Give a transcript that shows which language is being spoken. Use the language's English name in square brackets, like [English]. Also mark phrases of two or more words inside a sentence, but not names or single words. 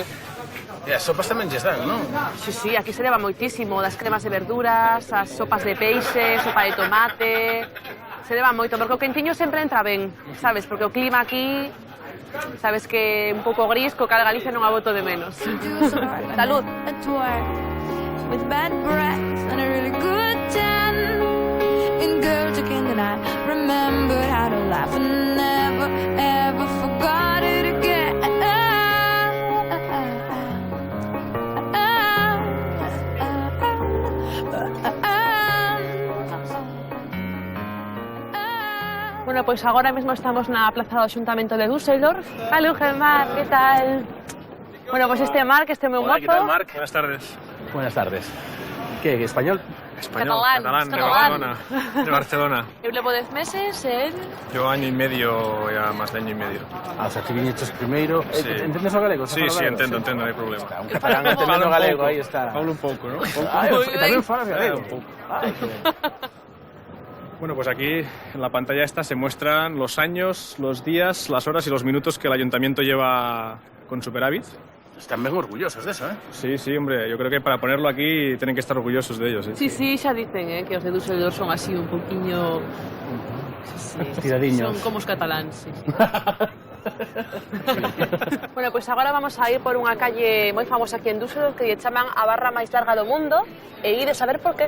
[Galician] E as sopas tamén lles dan, non? Sí, aquí se leva moitísimo, das cremas de verduras, as sopas de peixe, sopa de tomate... Se leva moito, porque o quentiño sempre entra ben, sabes? Porque o clima aquí, sabes que é un pouco gris, co cal Galicia non a boto de menos. [Spanish] Salud. [English] With bad breath and a really good tan. In Girls Again, and I remembered how to laugh and never, ever forgot it again. [Galician] Bueno, pois agora mesmo estamos na plaza do Xuntamento de Düsseldorf. Aló, Marc, que tal? Bueno, pois este é Marc, este é meu mozo. [Spanish] Hola, que tal, Marc? Buenas tardes. Buenas tardes. Que, español? Español, Catalán, de Barcelona. De Barcelona. [Galician] Eu levo 10 meses, el... [Spanish] Yo año y medio, ya más de año y medio. [Galician] Ah, o sea, que viñeches primeiro... Sí. Entendes o galego? [Spanish] Sí, sí, entendo, no hay problema. [Galician] Un catalán entendendo o galego, aí está. [Spanish] Hablo un pouco, ¿no? [Galician] Tamén falas galego? Un pouco. Ay, que ben. [Spanish] Bueno, pues aquí en la pantalla esta se muestran los años, los días, las horas y los minutos que el ayuntamiento lleva con superávit. [Galician] Están ben orgullosos de eso, [Spanish] Sí, sí, hombre, yo creo que para ponerlo aquí tienen que estar orgullosos de ellos. Sí, [Galician] xa dicen, que os de Düsseldorf son así un poquinho... Sí, tiradiños. Son como os cataláns, sí. Bueno, pois agora vamos a ir por unha calle moi famosa aquí en Düsseldorf que lle chaman a barra máis larga do mundo e ir a saber por qué.